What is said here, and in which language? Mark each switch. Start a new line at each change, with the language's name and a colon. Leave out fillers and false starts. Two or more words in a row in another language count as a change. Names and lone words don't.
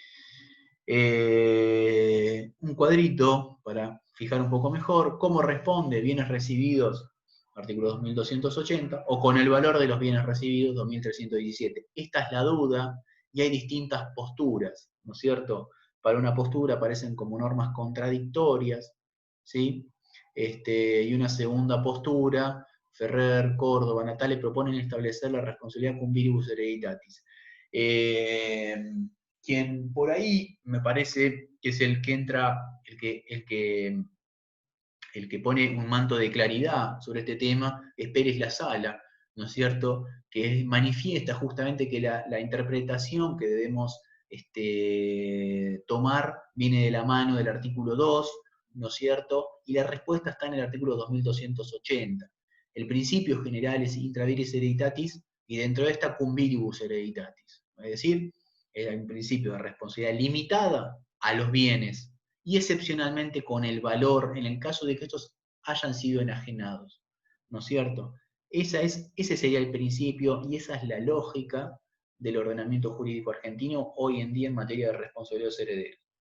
Spanish: Un cuadrito para fijar un poco mejor cómo responde bienes recibidos, artículo 2280, o con el valor de los bienes recibidos, 2317. Esta es la duda y hay distintas posturas, ¿no es cierto? Para una postura aparecen como normas contradictorias, ¿sí? Y una segunda postura, Ferrer, Córdoba, Natale, proponen establecer la responsabilidad
Latin: cum viribus hereditatis.
Spanish: Quien por ahí me parece que es el que entra, el que pone un manto de claridad sobre este tema, es Pérez La Sala, ¿no es cierto? Que manifiesta justamente que la interpretación que debemos tomar viene de la mano del artículo 2, ¿no es cierto? Y la respuesta está en el artículo 2280. El principio general es
Latin: intra vires hereditatis
Spanish: y dentro de esta
Latin: cum viribus hereditatis.
Spanish: Es decir, es un principio de responsabilidad limitada a los bienes y excepcionalmente con el valor en el caso de que estos hayan sido enajenados, ¿no es cierto? Ese sería el principio y esa es la lógica del ordenamiento jurídico argentino hoy en día en materia de responsabilidad de los herederos.